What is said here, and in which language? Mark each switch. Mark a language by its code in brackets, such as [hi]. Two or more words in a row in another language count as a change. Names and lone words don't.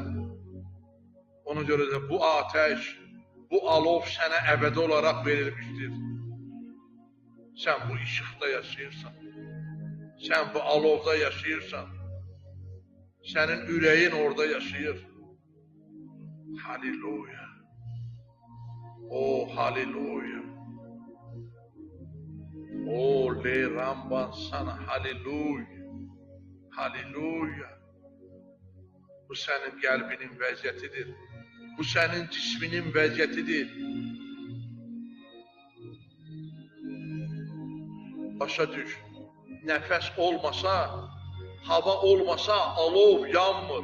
[az] Ona görə də bu ateş, bu alov sənə əbədi olaraq verilmişdir. Sən bu işıqda yaşayırsan. Sən bu alovda yaşayırsan. Sənin ürəyin orada yaşayır. Halleluya. O halleluya. O le ramban sana halleluya. Halleluya. Bu sənin qəlbinin vəziyyətidir. Bu sənin cisminin vəziyyətidir. Başa düş. Nəfəs olmasa, hava olmasa alov yanmır.